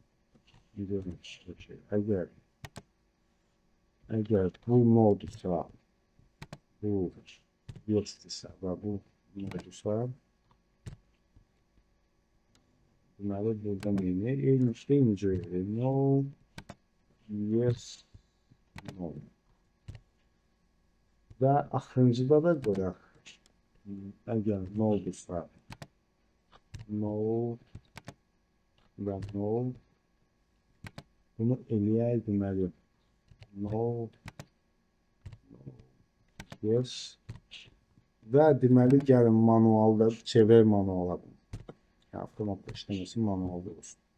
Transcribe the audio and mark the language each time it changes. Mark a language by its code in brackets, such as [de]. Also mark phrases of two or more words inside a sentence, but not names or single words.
[az] əgər bu modsa, bu yesdirsə və bu modsa, deməli, burada eyni cür [en] no, yes, no. [az] Və axırıncıda da qoyaq, əgər no olursa, no və no, bunu eləyək deməli, [en] no, yes, [az] və deməli, gəlin manualda, çevir manuala, avtomatla işləməsi manualda olsun.